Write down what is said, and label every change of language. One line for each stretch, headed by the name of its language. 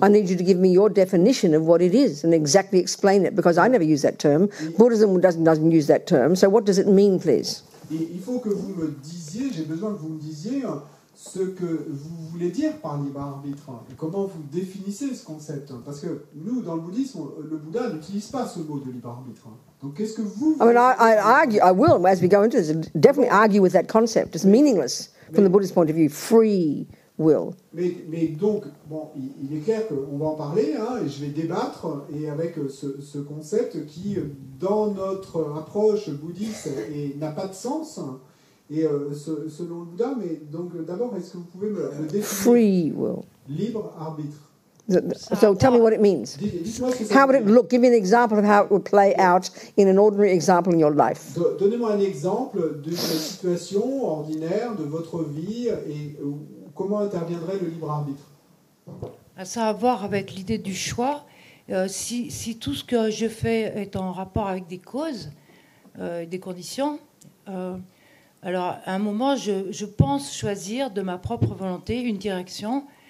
English: I need you to give me your definition of what it is and exactly explain it, because I never use that term. Buddhism doesn't use that term. So what does it mean, please?
French: il faut que vous me disiez, j'ai besoin que vous me disiez ce que vous voulez dire par libre arbitre et comment vous définissez ce concept. Parce que nous, dans le bouddhisme, le Bouddha n'utilise pas ce mot de libre arbitre. Donc, qu'est-ce que vous...
English: I mean, I will, as we go into this, definitely argue with that concept. It's meaningless from the Buddhist point of view. Free will.
French: Mais donc, bon, il est clair qu'on va en parler, et je vais débattre, et avec ce concept qui, dans notre approche bouddhiste, n'a pas de sens, et selon le Bouddha, mais donc d'abord, est-ce que vous pouvez me définir
English: Free will.
French: Libre arbitre?
English: So tell me what it means.
French: Dites-moi ce que ça
English: How would
French: veut
English: it
French: dire.
English: look? Give me an example of how it would play out in an ordinary example in your life.
French: Donnez-moi un exemple d'une situation ordinaire de votre vie et comment interviendrait le libre arbitre. Ça a à voir avec l'idée du choix. Si tout ce que je fais est en rapport avec des causes, des conditions, alors à un moment, je pense choisir de ma propre volonté une direction.